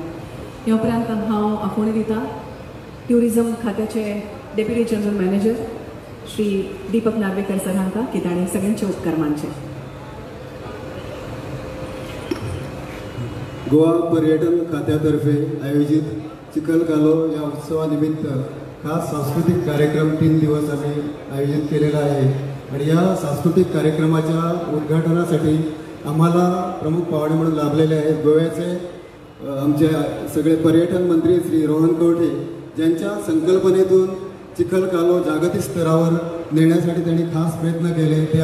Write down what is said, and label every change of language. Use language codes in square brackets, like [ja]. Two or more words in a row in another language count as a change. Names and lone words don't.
[kok] ह्या उपरांत हांव आफोणी दिता ट्युरिजम खात्याचे [en] deputy general manager [kok] श्री दीपक नार्वेकर सर हांकां की ताणें सगळ्यांचे उपकार मानचे. [mr] गोवा पर्यटन खात्यातर्फे आयोजित चिखलकालो या उत्सवा निमित्त खास सांस्कृतिक कार्यक्रम 3 दिवस आम्ही आयोजित केलेला आहे. आणि या सांस्कृतिक कार्यक्रमाच्या उद्घाटनासाठी आम्हाला प्रमुख पाहुणे म्हणून लाभलेले आहेत गोव्याचे आमचे सगळे पर्यटन मंत्री श्री रोहन कवठे, ज्यांच्या संकल्पनेतून चिखलकालो जागतिक स्तरावर नेण्यासाठी त्यांनी खास प्रयत्न केले.